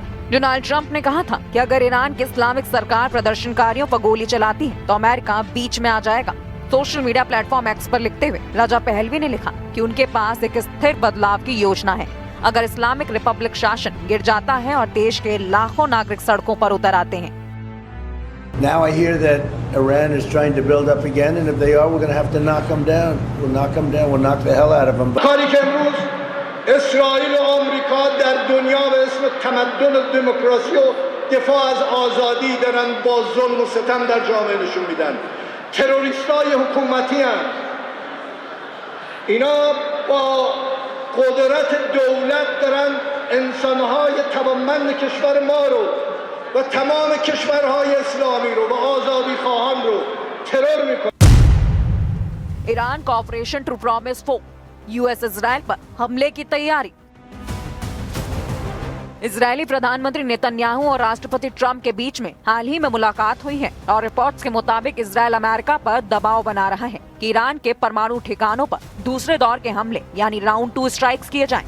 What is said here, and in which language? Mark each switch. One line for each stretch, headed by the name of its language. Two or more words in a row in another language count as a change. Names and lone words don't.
Hindi: डोनाल्ड ट्रंप ने कहा था कि अगर ईरान की इस्लामिक सरकार प्रदर्शनकारियों पर गोली चलाती है तो अमेरिका बीच में आ जाएगा।
English: social media platform
Hindi: एक्स पर लिखते हुए रजा पहलवी ने लिखा कि उनके पास एक स्थिर बदलाव की योजना है। अगर
English: Islamic Republic
Hindi: शासन गिर जाता है और देश के लाखों नागरिक सड़कों पर उतर आते हैं।
English: Now I hear that Iran is trying to build up again, and if they are, we're going to have to knock them down. We'll knock them down. We'll knock the hell out of them.
Persian: اسرائیل و آمریکا در دنیا به اسم تمدن و دموکراسی و دفاع از آزادی دارن با ظلم و ستم در جامعه نشون میدن. تروریستای حکومتی هستند. اینا با قدرت دولت دارن انسانهای توانمند کشور ما رو و تمام کشورهای اسلامی رو و آزادی خواهان رو ترور میکنن.
Hindi: ईरान का ऑपरेशन ट्रू प्रॉमिस 4, US इजराइल पर हमले की तैयारी। इजरायली प्रधानमंत्री नेतन्याहू और राष्ट्रपति ट्रंप के बीच में हाल ही में मुलाकात हुई है और रिपोर्ट्स के मुताबिक इजराइल अमेरिका पर दबाव बना रहा है कि ईरान के परमाणु ठिकानों पर दूसरे दौर के हमले यानी
English: round 2 strikes
Hindi: किए जाएं।